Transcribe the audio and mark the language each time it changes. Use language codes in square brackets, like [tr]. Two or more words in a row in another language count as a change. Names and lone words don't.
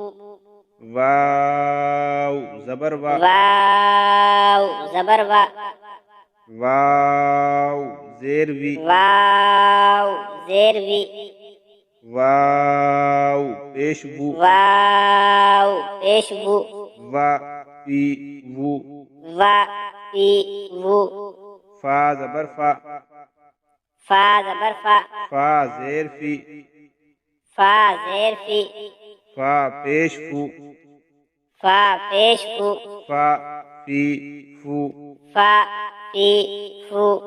[ur] واو زبر وا واو زبر وا واو زیر وی واو زیر وی واو پیش بو واو پیش بو وا پی وو وا پی وو فا زبر فا فا زبر فا فا زیر فی فا زیر فی فا پیش فو فا پیش فو فا فی فو فا فی فو